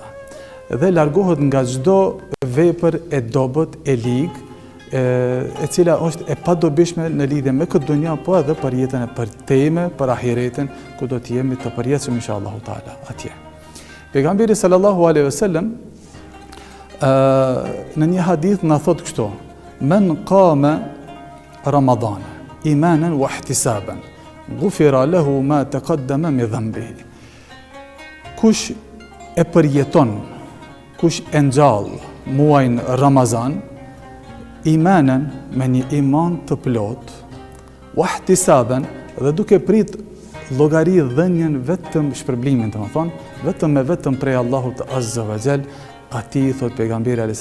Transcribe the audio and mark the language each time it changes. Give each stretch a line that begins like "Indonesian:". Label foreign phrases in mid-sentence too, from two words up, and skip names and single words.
Albanian: Dhe largohet nga çdo vepër e dobët, e ligë, e cila është e padobishme në lidhje me këtë dunja, po edhe për jetën e përtejme, për ahiretin, ku do të jemi të përjetshëm
Arabic: إن شاء الله تعالى
Albanian: atje.
Arabic: Pejgamberi صلى الله عليه وسلم
Albanian: në një hadith na thot kështu:
Arabic: "من قام رمضان إيمانا واحتسابا، غفر له ما تقدم من ذنبه."
Albanian: Kush e përjeton, kush e ngjall muajin Ramazan imanen, me një iman të plot, wahtisaben, dhe duke prit llogari dhënien vetëm shpërblimin, të më thonë, vetëm prej Allahut
Arabic: عز وجل,
Albanian: ati, thot pejgamberi a.s.